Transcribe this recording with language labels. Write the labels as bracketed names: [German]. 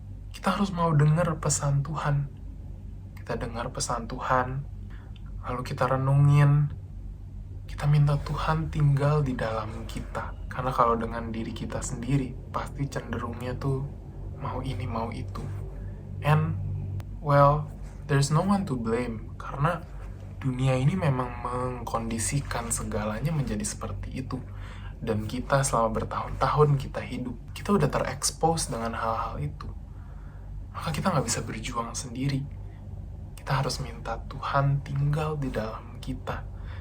[Indonesian] Kita harus mau dengar pesan Tuhan. Kita dengar pesan Tuhan, lalu kita renungin. Kita minta Tuhan tinggal di dalam kita. Karena kalau dengan diri kita sendiri, pasti cenderungnya tuh mau ini, mau itu. [English] And, well, there's no one to blame. [Indonesian] Karena dunia ini memang mengkondisikan segalanya menjadi seperti itu. Dan kita selama bertahun-tahun kita hidup, kita udah terekspos dengan hal-hal itu. Maka kita nggak bisa berjuang sendiri. Kita harus minta Tuhan tinggal di dalam kita.